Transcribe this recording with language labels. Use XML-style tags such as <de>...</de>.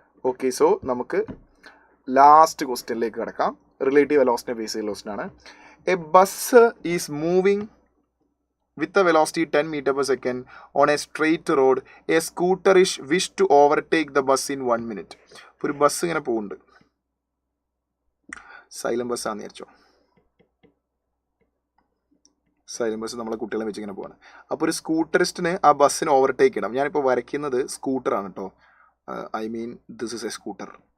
<ml>Okay, so നമുക്ക് last ക്വസ്റ്റ്യനിലേക്ക് കിടക്കാം. റിലേറ്റീവ് വെലോസിറ്റി ബേസ് വെലോസിറ്റി ആണ്.</ml> <en>A bus is moving with a velocity 10 meter per second on a straight road. A scooter is wished to overtake the bus in 1 minute.</en> <ml>ഒരു bus ഇങ്ങനെ പോകുന്നുണ്ട്, xylem bus ആണെന്ന് വിചാരിച്ചോ. Xylem bus നമ്മളെ കുട്ടികളെ വെച്ച് ഇങ്ങനെ പോവാണ്. അപ്പോൾ ഒരു സ്കൂട്ടറിസ്റ്റിന് ആ ബസ്സിന് ഓവർടേക്ക് ചെയ്യണം. ഞാനിപ്പോൾ വരയ്ക്കുന്നത് സ്കൂട്ടറാണ് കേട്ടോ.</ml> <en>I mean this is a scooter.</en>